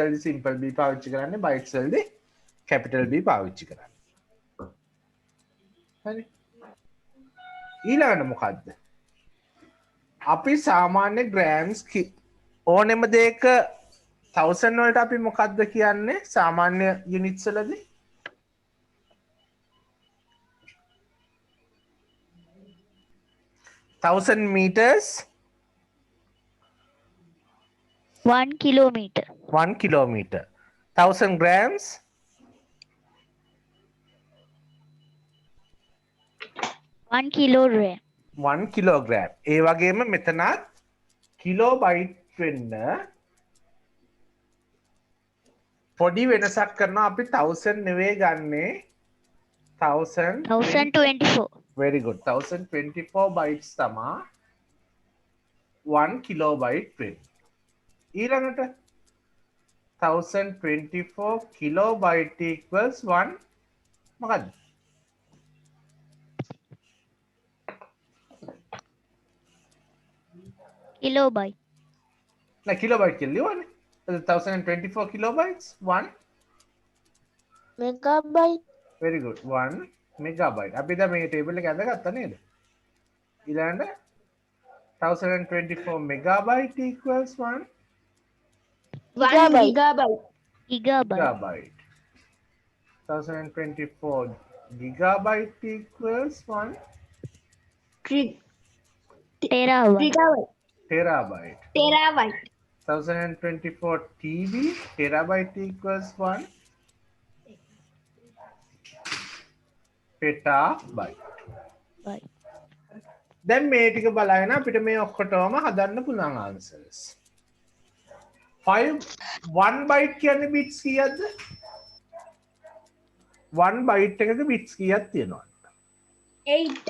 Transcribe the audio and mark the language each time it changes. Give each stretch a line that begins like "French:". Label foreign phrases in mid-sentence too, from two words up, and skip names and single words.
Sinhala: වලදී
English: simple b
Sinhala: පාවිච්චි කරන්නේ bytes වලදී
English: capital B
Sinhala: පාවිච්චි කරන්නේ හරි ඊළඟට මොකද්ද අපි සාමාන්‍ය grams ඕනෙම දෙයක 1000 වලට අපි මොකද්ද කියන්නේ සාමාන්‍ය units වලදී 1000 meters
English: 1 kilometer. 1 kilometer 1000 grams 1 kilogram.
Sinhala: 1 kilogram ඒ වගේම මෙතනත් kilobyte වෙන්න පොඩි වෙනසක් කරනවා අපි 1000 නෙවෙයි ගන්නේ 1024.
English: very good
Sinhala: 1024 bytes තමා 1 kilobyte වෙන්නේ ඊළඟට 1024
English: kilobyte equals
Sinhala: 1 මොකද්ද
English: Kilobyte.
Sinhala: නෑ kilobyte කියලා ලියවනේ 1024 kilobytes 1
English: Megabyte. very good
Sinhala: 1 megabyte අපි දැන් මේ ටේබල් එක ඇඳගත්තා නේද ඊළඟට 1024
English: megabyte equals
Sinhala: 1
English: Gigabyte. Gigabyte. gigabyte 1024 gigabyte equals 1 Gigabyte. Terabyte. Terabyte. 1024 TB. Terabyte equals 1 petabyte.
Sinhala: දැන් මේ ටික බලගෙන අපිට මේ ඔක්කොටම හදන්න පුළුවන් answers. 1 byte කියන්නේ bits කීයක්ද? 1 byte එකක bits කීයක් තියෙනවද? 8.